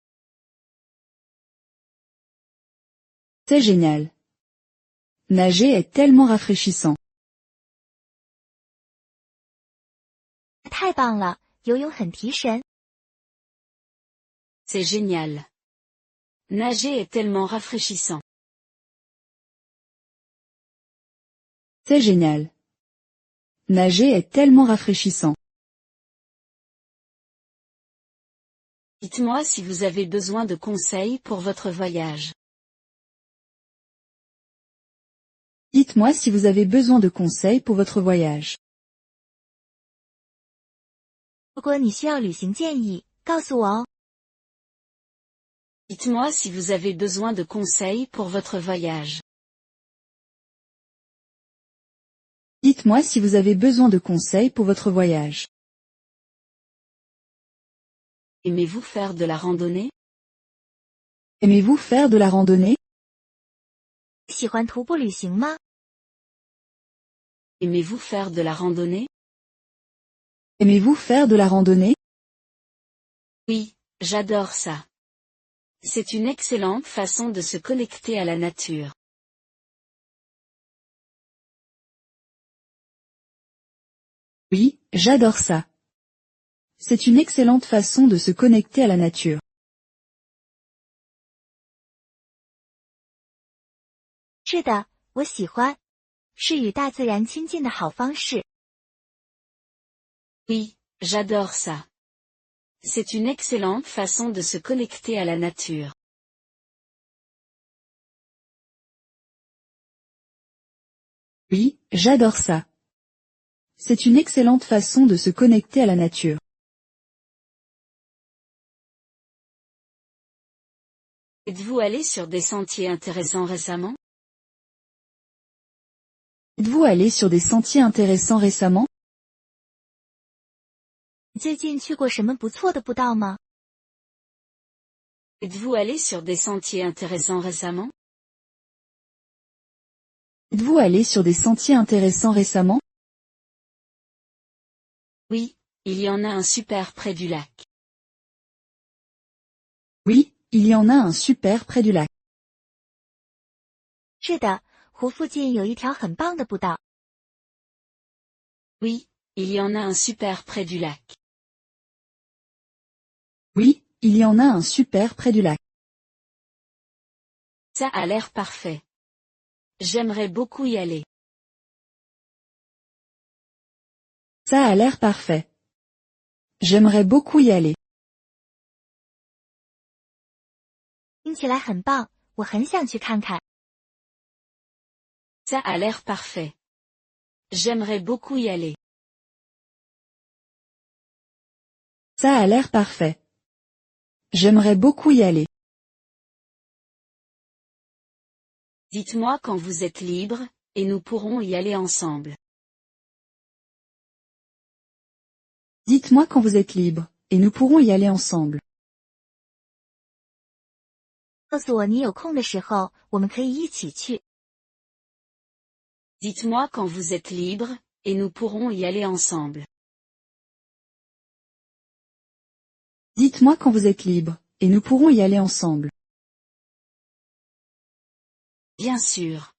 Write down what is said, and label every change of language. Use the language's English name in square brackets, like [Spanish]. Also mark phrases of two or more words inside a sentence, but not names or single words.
[French] C'est génial. Nager est tellement rafraîchissant. [Chinese] 太棒了，游泳很提神。 [French] C'est génial. Nager est tellement rafraîchissant. C'est génial. Nager est tellement rafraîchissant. Dites-moi si vous avez besoin de conseils pour votre voyage. Dites-moi si vous avez besoin de conseils pour votre voyage. [Chinese] 如果你需要旅行建议，告诉我哦。 [French] Dites-moi si vous avez besoin de conseils pour votre voyage. Dites-moi si vous avez besoin de conseils pour votre voyage. Aimez-vous faire de la randonnée? Aimez-vous faire de la randonnée? [Chinese] 喜欢徒步旅行吗？ [French] Aimez-vous faire de la randonnée? Aimez-vous faire de la randonnée? Oui, j'adore ça. C'est une excellente façon de se connecter à la nature. Oui, j'adore ça. C'est une excellente façon de se connecter à la nature. [Chinese] 是的，我喜欢，是与大自然亲近的好方式。 [French] Oui, j'adore ça. C'est une excellente façon de se connecter à la nature. Oui, j'adore ça. C'est une excellente façon de se connecter à la nature. Êtes-vous allé sur des sentiers intéressants récemment? Êtes-vous allé sur des sentiers intéressants récemment? [Chinese] 你最近去过什么不错的步道吗？ [French] Êtes-vous allé sur des sentiers intéressants récemment? Êtes-vous allé sur des sentiers intéressants récemment? Oui, il y en a un super près du lac. Oui, il y en a un super près du lac. [Chinese] 是的，湖附近有一条很棒的步道。 [French] Oui, il y en a un super près du lac. Oui, il y en a un super près du lac. Ça a l'air parfait. J'aimerais beaucoup y aller. Ça a l'air parfait. J'aimerais beaucoup y aller. [Chinese] 听起来很棒，我很想去看看。 [French] Ça a l'air parfait. J'aimerais beaucoup y aller. Ça a l'air parfait. J'aimerais beaucoup y aller. Dites-moi quand vous êtes libre, et nous pourrons y aller ensemble. Dites-moi quand vous êtes libre, et nous pourrons y aller ensemble. [Chinese] 告诉我你有空的时候，我们可以一起去。 [French] Dites-moi quand vous êtes libre, et nous pourrons y aller ensemble. Dites-moi quand vous êtes libre, et nous pourrons y aller ensemble. Bien sûr.